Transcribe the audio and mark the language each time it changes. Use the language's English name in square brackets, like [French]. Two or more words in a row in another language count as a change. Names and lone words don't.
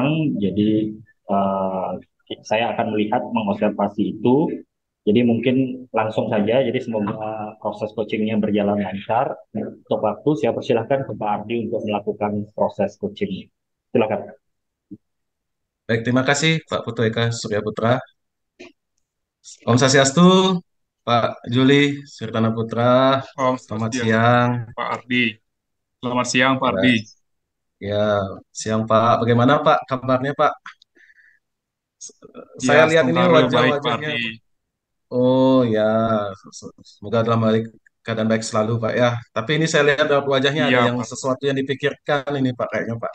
[Indonesian] Jadi eh, saya akan melihat mengobservasi itu. Jadi mungkin langsung saja. Jadi semoga proses coachingnya berjalan lancar. Untuk waktu saya persilahkan ke Pak Ardi untuk melakukan proses coaching. Silakan. Baik, terima kasih Pak Putu Eka Surya Putra. Om Swastiastu, Pak Juli Sirtana Putra. Om Selamat Swastiastu, siang. Pak Ardi. Selamat siang, Pak Ya, Ardi. ya, siang Pak. Bagaimana Pak kabarnya Pak? Ya, Saya lihat ini sementara baik, Pak wajah-wajahnya. Ardi. Oh ya, semoga dalam balik keadaan baik selalu Pak ya. Tapi ini saya lihat dari wajahnya ada Iya, yang Pak. sesuatu yang dipikirkan ini Pak kayaknya Pak.